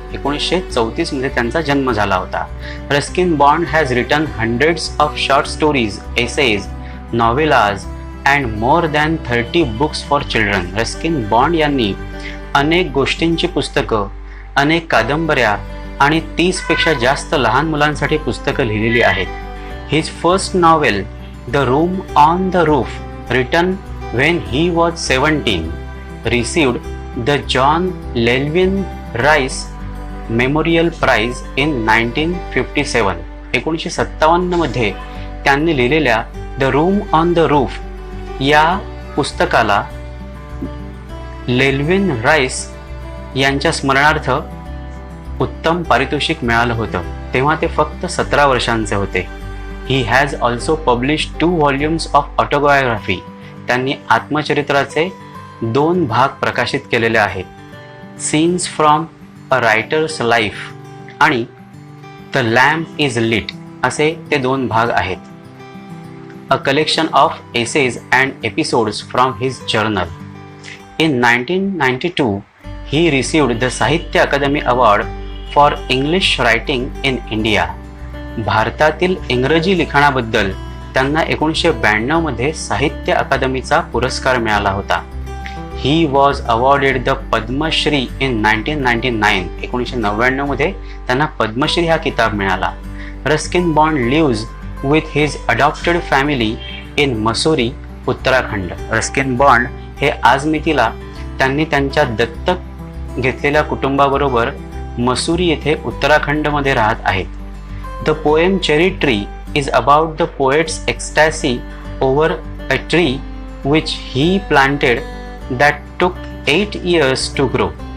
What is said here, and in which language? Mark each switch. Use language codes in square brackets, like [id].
[mr] 1934 मध्ये त्यांचा जन्म झाला होता. [en] Ruskin Bond has written hundreds of short stories, essays, novellas and more than 30 books for children. [mr] Ruskin bond यांनी अनेक गोष्टींची पुस्तकं, अनेक कादंबऱ्या आणि 30 पेक्षा जास्त लहान मुलांसाठी पुस्तकं लिहिलेली आहेत. [en] His first novel the room on the roof, written when he was 17, received the John Llewellyn Rhys memorial prize in 1957. [mr] 1957 मध्ये त्यांनी लिहिलेल्या the room on the roof या पुस्तकाला लेल्विन राईस यांच्या स्मरणार्थ उत्तम पारितोषिक मिळालं होतं. तेव्हा ते फक्त 17 वर्षांचे होते. [en] He has also published 2 volumes of autobiography. [mr] त्यांनी आत्मचरित्राचे 2 भाग प्रकाशित केलेले आहेत. Scenes from a writers life आणि द लॅम्प इज लिट असे ते 2 भाग आहेत. [en] A collection of essays and episodes from his journal. In 1992, he received the Sahitya Akademi Award for English Writing in India. [mr] भारतातील इंग्रजी लिखाणाबद्दल त्यांना 1992 मध्ये साहित्य अकादमीचा पुरस्कार मिळाला होता. [en] He was awarded the Padmashri in 1999. [mr] 1999 मध्ये त्यांना पद्मश्री हा किताब मिळाला. [en] Ruskin Bond lives with his adopted family in Mussoorie, Uttarakhand. [mr] Ruskin bond हे आज मितीला त्यांनी त्यांच्या दत्तक घेतलेल्या कुटुंबाबरोबर मसुरी येथे उत्तराखंडमध्ये राहत आहेत. [en] The poem cherry tree is about the poet's ecstasy over a tree which he planted that took 8 years to grow.